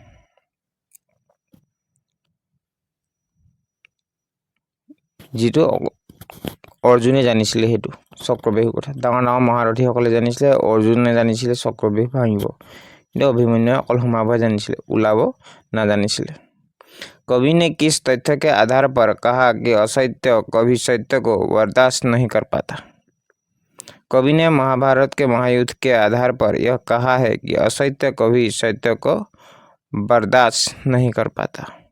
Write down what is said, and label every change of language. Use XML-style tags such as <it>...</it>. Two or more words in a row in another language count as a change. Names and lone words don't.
<as>যিটো অৰ্জুনে জানিছিলে সেইটো চক্ৰব্যূহৰ কথা, ডাঙৰ ডাঙৰ মহাৰথীসকলে জানিছিলে, অৰ্জুনে জানিছিলে চক্ৰব্যূহ ভাঙিব, কিন্তু অভিমন্যুৱে অকল সোমাবহে জানিছিলে, ওলাব নাজানিছিলে।</as> <hi>कवि ने किस तथ्य के आधार पर कहा कि असत्य कभी सत्य को बर्दाश्त नहीं कर पाता? कवि ने महाभारत के महायुद्ध के आधार पर यह कहा है कि असत्य कभी सत्य को बर्दाश्त नहीं कर पाता।</hi>